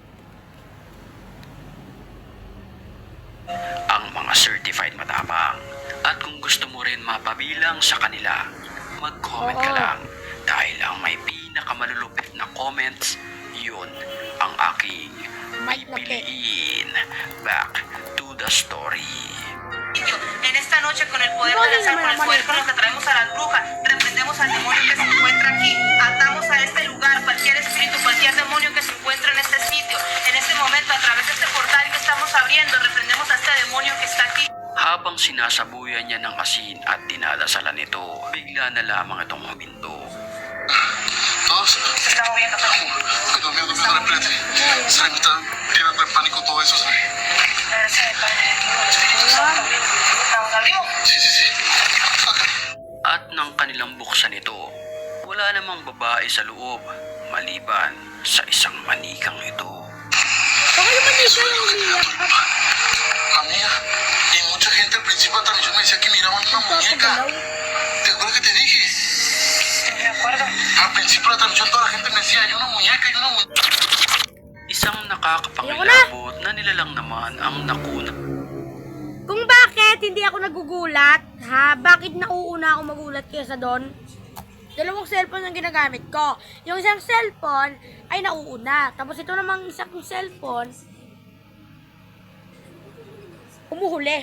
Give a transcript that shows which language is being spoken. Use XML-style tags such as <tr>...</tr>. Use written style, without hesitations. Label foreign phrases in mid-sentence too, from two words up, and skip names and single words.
<tl>ang mga certified matapang. At kung gusto mo rin mapabilang sa kanila, mag-comment ka Oo. lang dahil ang may pinakamalulupit na comments, yun ang aking Mic na pipiliin.</tl> <en>Back to the story.</en> <es>En esta noche, con el poder de la sal, con el poder con el que traemos a las brujas, reprendemos al demonio que se encuentra aquí. Atamos a este lugar cualquier espíritu, cualquier demonio que se encuentre en este sitio. En este momento, a través de este portal que estamos abriendo, reprendemos a este demonio que está aquí.</es> <tl>Habang sinasabuyan niya ng asin at dinadasalan nito, bigla na lamang itong huminto.</tl> <es>Todos. Se está moviendo. Dios mío, de repente. Se me está tirando el pánico todo eso, ¿sabes? ¿Estamos arriba? Sí, sí, sí.</es> <tl>At nang kanilang buksan ito, wala namang babae sa loob, maliban sa isang manikang ito. Baka yung manika yung umiiyak.</tl> <es>Amiga, y mucha gente al principio de la transmisión me decía que miraban una muñeca. ¿Te acuerdas que te dije? Me acuerdo. Al principio de la transmisión toda la gente me decía, hay una muñeca, hay una muñeca.</es> <tl>Isang nakakapangilabot na nilalang naman ang nakuna. Kung bakit hindi ako nagugulat, ha? Bakit nauuna ako magulat kaysa doon? Dalawang cellphone ang ginagamit ko. Yung isang cellphone ay nauuna. Tapos ito namang isang cellphone, umuhuli.</tl>